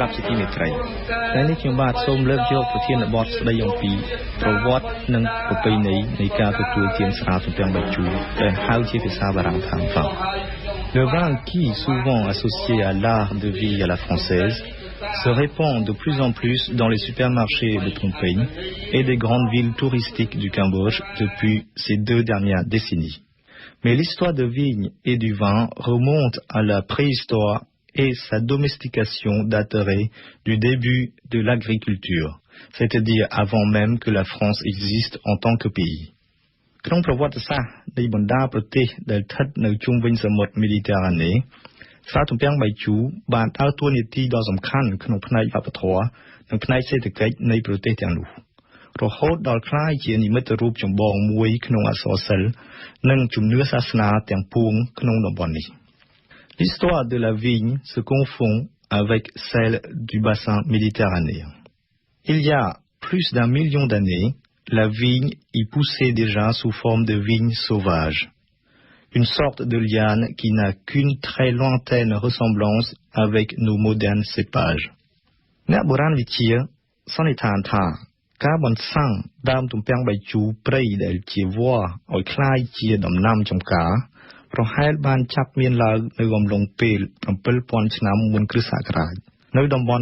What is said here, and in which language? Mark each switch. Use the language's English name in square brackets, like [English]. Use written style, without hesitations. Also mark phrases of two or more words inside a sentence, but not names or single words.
[Khmer] ប់ជាទីមេត្រីថ្ងៃនេះខ្ញុំបាទសូមលើកយកប្រធានបទស្ដីអំពីប្រវត្តិនិងប្រពៃណីនៃការទទួលទានស្រាទំពាំងបាយជូរដែលហៅជាភាសាបារាំងថា [French] Le vin qui souvent associé à l'art de vie à la française se répand de plus en plus dans les supermarchés de Phnom Penh et des grandes villes touristiques du Cambodge depuis ces 2 dernières décennies. Mais l'histoire de vigne et du vin remonte à la préhistoire et sa domestication daterait du début de l'agriculture, c'est-à-dire avant même que la France existe en tant que pays. [Khmer] ក្នុងប្រវត្តិសាស្ត្រនៃបណ្ដាប្រទេសដែលស្ថិតនៅជុំវិញសមុទ្រមេឌីទែរ៉ាណេស្រាទំពាំងបាយជូរបានដើរតួនាទីដ៏សំខាន់ក្នុងផ្នែកវប្បធម៌និងផ្នែកសេដ្ឋកិច្ចនៃប្រទេសទាំងនោះរហូតដល់ក្លាយជានិមិត្តរូបចម្បងមួយក្នុងអក្សរសិល្ប៍និងជំនឿសាសនាទាំងពួងក្នុងតំបន់នេះ [French] L'histoire de la vigne se confond avec celle du bassin méditerranéen. Il y a plus d'1 million d'années, la vigne y poussait déjà sous forme de vigne sauvage. Une sorte de liane qui n'a qu'une très lointaine ressemblance avec nos modernes cépages. [Khmer] អ្នកបុរាណវិទ្យាសន្និដ្ឋានថាការបន្សាំងដើមទំពាំងបាយជូរព្រៃដែលជាវល្លិឲ្យคล้ายជាដំណាំចម្ការប្រហែលបានចាប់មានឡើងនៅអំឡុងពេល 7000 ឆ្នាំមុនគ្រិស្តសករាជនៅតំបន់